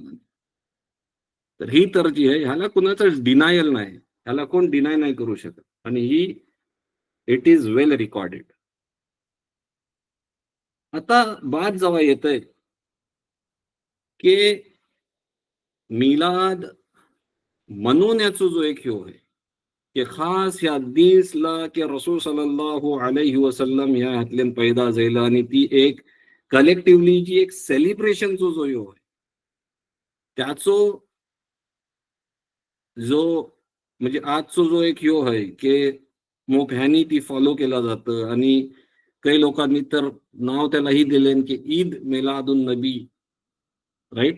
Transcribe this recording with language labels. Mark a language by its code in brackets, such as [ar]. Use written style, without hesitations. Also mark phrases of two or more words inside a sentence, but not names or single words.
[mr] तर ही तर जी आहे ह्याला कुणाचं डिनायल नाही, ह्याला कोण डिनाय नाही करू शकत, आणि ही [en] it is well recorded. [mr] आता बात जेव्हा येतंय की मिलाद मनवण्याचा जो एक ह्यो आहे की खास या दिसला की रसूल [ar] صلى الله عليه وسلم [mr] ह्या हातल्यान पैदा झाला, आणि ती एक कलेक्टिव्हली जी एक सेलिब्रेशनचा जो ह्यो आहे त्याचो जो म्हणजे आजचो जो एक ह्यो आहे की मोठ्यानी ती फॉलो केला जातं, आणि काही लोकांनी तर नाव त्यालाही दिले की ईद मिलादुन नबी, राईट.